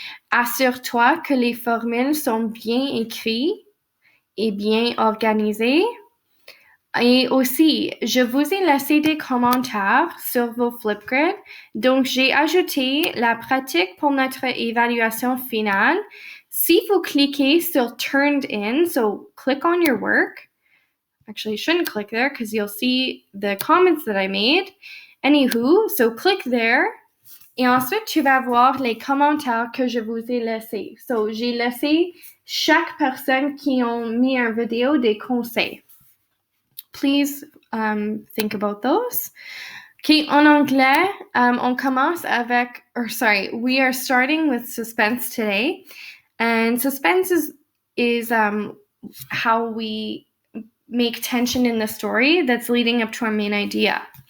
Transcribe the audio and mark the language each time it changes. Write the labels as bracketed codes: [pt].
[fr] Assure-toi que les formules sont bien écrites et bien organisées. Et aussi, je vous ai laissé des commentaires sur vos Flipgrid. Donc, j'ai ajouté la pratique pour notre évaluation finale. Si vous cliquez sur Turned In, [en] so click on your work. Actually, you shouldn't click there because you'll see the comments that I made. Anywho, so click there. [fr] Et ensuite, tu vas voir les commentaires que je vous ai laissés. So, j'ai laissé chaque personne qui ont mis une vidéo des conseils. [en] Please think about those. Okay, [fr] en anglais, on commence avec, [en] we are starting with suspense today. And suspense is how we make tension in the story that's leading up to our main idea.